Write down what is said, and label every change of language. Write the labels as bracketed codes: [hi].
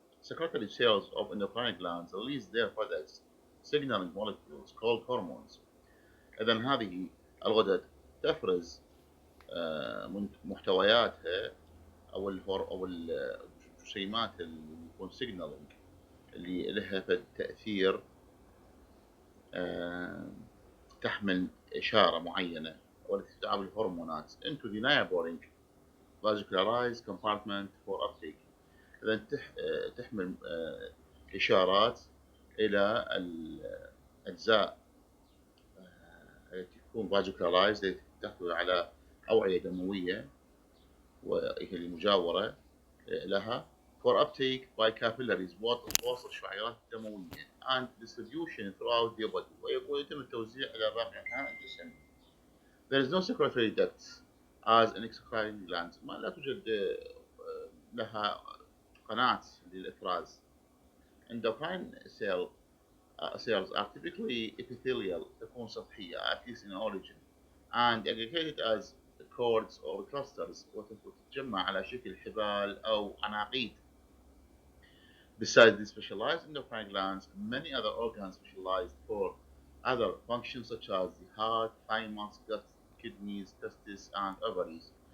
[en] Secretory cells of endocrine glands release their products, signaling molecules called hormones. [ar] إذن هذه الغدد تفرز من محتوياتها أو الجسيمات اللي يكون signaling اللي لها تأثير تحمل إشارة معينة والتي تدعى بالهرمونات [en] into the neighboring vascularized compartment for uptake. [ar] إذا تحمل إشارات إلى الأجزاء التي تكون vascularized التي تحتوي على أوعية دموية وهي المجاورة لها [en] for uptake by capillaries [ar] ووصل الشعيرات الدموية [en] and distribution throughout the body [ar] ويتم التوزيع إلى باقي أنحاء الجسم. [en] There is no secretory duct as in exocrine glands. [ar] ما لا توجد لها قناة للإفراز. [en] Endocrine cells are typically epithelial [ar] تكون سطحية [en] at least in origin and aggregated as cords or clusters [ar] وتتجمع على شكل حبال أو عناقيد. [en] Besides the specialized endocrine glands, many other organs specialized for other functions such as the heart, thymus, gut, kidneys, testes, and ovaries.